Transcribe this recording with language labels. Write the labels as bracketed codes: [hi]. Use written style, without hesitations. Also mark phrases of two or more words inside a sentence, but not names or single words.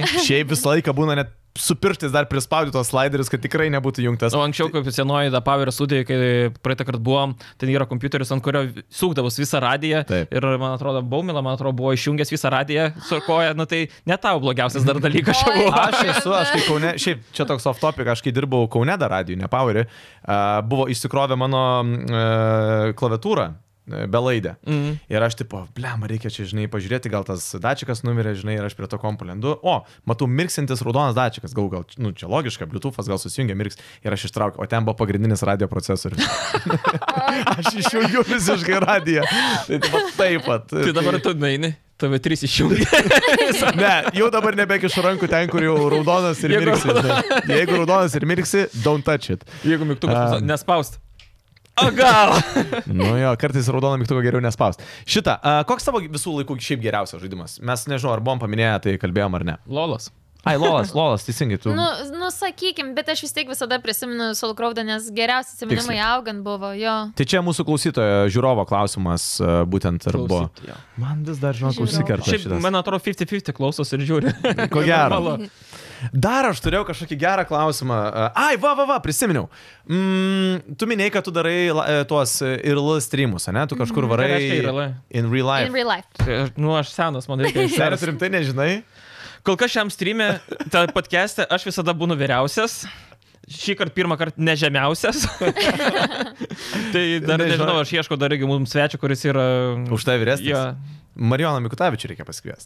[lt] Šiaip visą laiką būna net su pirštais dar prispaudyti tos sliderius, kad tikrai nebūtų jungtas. O anksčiau, kaip senoji da Power studija, kai praeitą kartą buvom, ten yra kompiuteris, ant kurio sukdavus visą radiją. Taip. Ir, man atrodo, Baumila, buvo išjungęs visą radiją su koja. Nu tai ne tau blogiausias dar dalykas čia buvo. Aš kai Kaune, šiaip čia toks [en] off topic, [lt] aš kai dirbau Kaune dar radijų, ne Powerį, buvo išsikrovę mano klaviatūrą. Belaidę. Ir aš tipo, reikia čia, žinai, pažiūrėti, gal tas dačikas numirė, žinai, ir aš prie to kompo lendu. O, matau, mirksintis raudonas dačikas, gal, čia logiška, Bluetooth'as gal susijungia, mirks, ir aš ištraukiu, o ten buvo pagrindinis radio procesorius. Aš išjungiu visiškai radiją. Taip pat. Tai dabar tu naini. TV3 išjungia. Ne, jau dabar nebekišu rankų ten, kur jau raudonas ir mirksi. Jeigu raudonas ir mirksi, [en] don't touch it. [lt] Jeigu mygtukas nespaust. O gal? Nu jo, kartais raudoną mygtuką geriau nespaust. Koks tavo visų laikų šiaip geriausias žaidimas? Mes nežinau, ar buvom paminėję, tai kalbėjom ar ne. Lolas. Ai, Lolas, teisingai tu. Nu, sakykim, bet aš vis tiek visada prisimenu Soulcrowdą, nes geriausi atsiminimai augant buvo, jo. Tai čia mūsų klausytojo žiūrovo klausimas būtent ir buvo. Man vis dar, žinok, užsikerta šitas. Šiaip, man atrodo, 50-50 klausos ir žiūri. Ko gero. Dar aš turėjau kažkokį gerą klausimą. Prisiminiau. Tu minėjai, kad tu darai tuos IRL streamus, ne? Tu kažkur varai [en] in real life. In real life. [lt] Nu, aš senas, man reikia išsiaiškinti. Senas rimtai nežinai? Kol kas šiam stream'e, tą podcast'e, aš visada būnu vyriausias. Šį kartą pirmą kartą nežemiausias. Tai dar nežinau, aš ieškau dar irgi mums svečio, kuris yra... Už tai vyresnis? Marijoną Mikutavičių reikia pasikviesti.